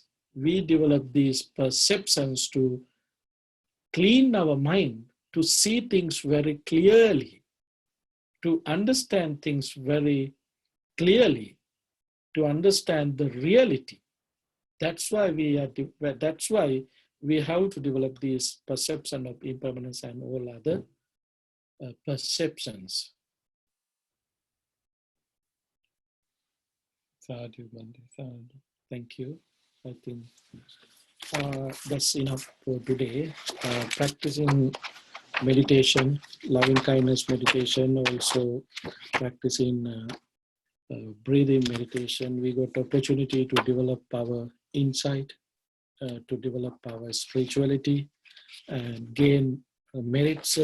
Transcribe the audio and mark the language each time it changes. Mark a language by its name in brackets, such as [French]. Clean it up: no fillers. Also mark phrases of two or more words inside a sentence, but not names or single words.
[English] We develop these perceptions to clean our mind, to see things very clearly, to understand things very clearly, to understand the reality. That's why we have to develop this perception of impermanence and all other perceptions. [Pali] Sadhu, Bhante, sadhu. [English] Thank you. I think that's enough for today. Practicing meditation, loving kindness meditation, also practicing breathing meditation. We got opportunity to develop our insight, to develop our spirituality, and gain merits.